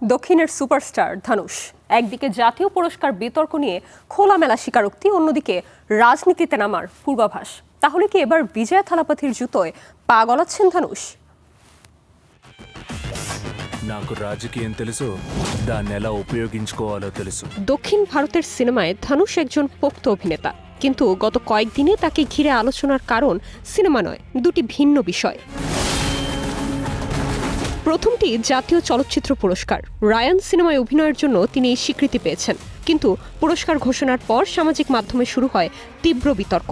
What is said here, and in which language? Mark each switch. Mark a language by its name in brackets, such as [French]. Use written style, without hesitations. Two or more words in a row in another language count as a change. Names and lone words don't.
[Bangla] দক্ষিণের সুপারস্টার ধানুষ একদিকে জাতীয় পুরস্কার বিতর্ক নিয়ে খোলামেলা স্বীকারোক্তি, অন্যদিকে রাজনীতিতে নামার পূর্বাভাস। তাহলে কি এবার বিজয়া থালাপতির জুতোয় পা গলাচ্ছেন ধানুষ? [Telugu] నాకు రాజకీయం తెలుసు, దాన్ని ఎలా ఉపయోగించుకోవాలో తెలుసు। [Bangla] দক্ষিণ ভারতের সিনেমায় ধানুষ একজন পোক্ত অভিনেতা, কিন্তু গত কয়েকদিনে তাকে ঘিরে আলোচনার কারণ সিনেমা নয়, দুটি ভিন্ন বিষয়। প্রথমটি জাতীয় চলচ্চিত্র পুরস্কার। রায়ান সিনেমায় অভিনয়ের জন্য তিনি এই স্বীকৃতি পেয়েছেন, কিন্তু পুরস্কার ঘোষণার পর সামাজিক মাধ্যমে শুরু হয় তীব্র বিতর্ক।